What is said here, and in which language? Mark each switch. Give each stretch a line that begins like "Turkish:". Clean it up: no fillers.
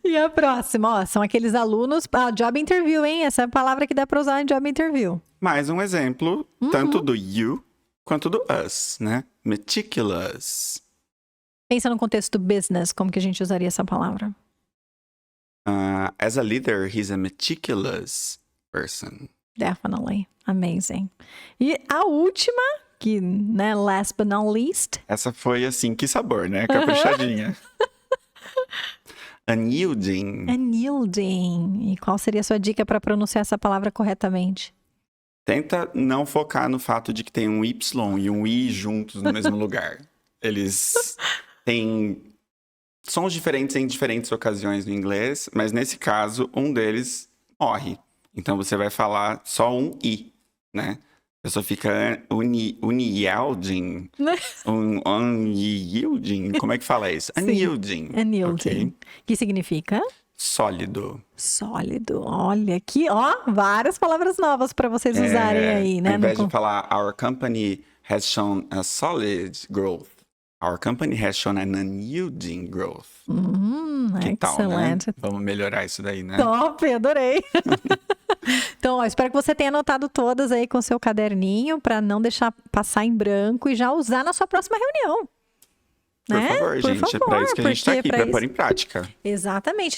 Portuguese: E a próxima, ó, são aqueles alunos... job interview, hein? Essa é a palavra que dá para usar em job interview. Mais um exemplo, tanto do you quanto do us, né?
English: Meticulous.
Portuguese: Pensa no contexto business, como que a gente usaria essa palavra?
English: As a leader, he's a meticulous person. Definitely. Amazing.
Portuguese: E a última, que, né,
English: last but not least.
Portuguese: Essa foi assim, que sabor, né? Caprichadinha. Unyielding. Unyielding. E qual seria a sua dica para pronunciar essa palavra corretamente? Tenta não focar no fato de que tem um Y e um I juntos no mesmo lugar. Eles têm sons diferentes em diferentes ocasiões no inglês, mas nesse caso, um deles morre. Então você vai falar só um I, né? A pessoa fica unyielding. Unyielding. Como é que fala isso? Unyielding.
English: Unyielding. Okay.
Portuguese: Que significa? Sólido. Sólido. Olha aqui, ó, várias palavras novas para vocês usarem aí, né? Ao invés de falar,
English: our company has shown a solid growth. Our company has shown an unyielding growth.
Portuguese: Que tal, né? Vamos melhorar isso daí, né? Top, adorei. Então, ó, espero que você tenha anotado todas aí com seu caderninho para não deixar passar em branco e já usar na sua próxima reunião. Por favor, gente, é para isso que a gente está aqui, para pôr em prática. Exatamente.